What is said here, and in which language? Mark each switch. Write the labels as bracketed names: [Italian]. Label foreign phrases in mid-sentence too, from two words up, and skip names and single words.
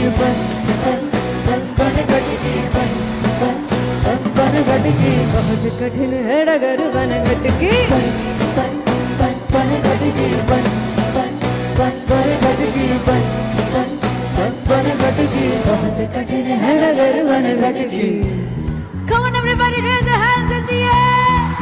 [Hindi] बन बन बन बन घटकी बन बन बन बन घटकी बहुत कठिन है डगर बन घटकी बन बन बन बन घटकी बन बन बन बन घटकी बन बन बन बन घटकी बहुत कठिन है डगर बन घटकी [English] Come on everybody, raise your hands in the air.